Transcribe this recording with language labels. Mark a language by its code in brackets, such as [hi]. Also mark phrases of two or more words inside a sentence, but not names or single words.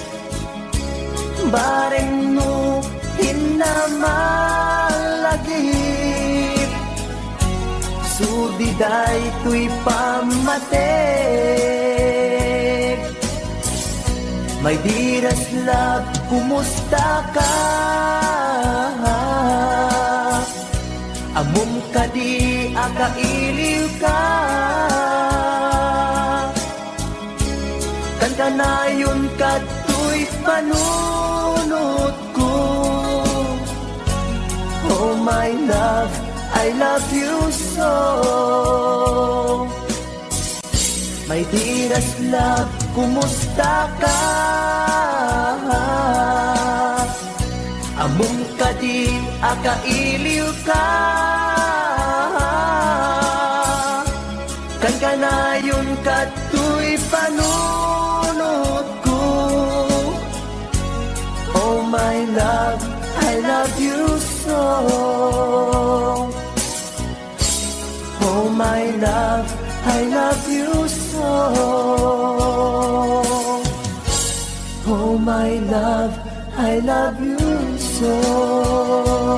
[kne] Bareng no hinamalagip, sudiday tuy pamatek. [en] My dearest love, [kne] kumusta ka? Amum ka di, akailiw ka. Kan kanayon ka tuy panunot ko. [en] Oh my love, I love you so. My dearest love, [kne] kumusta ka? Amum ka di, akailiw ka. Kan kanayon ka tuy panunot ko. [en] Oh my love, I love you so. Oh my love, I love you so. Oh my love, I love you so.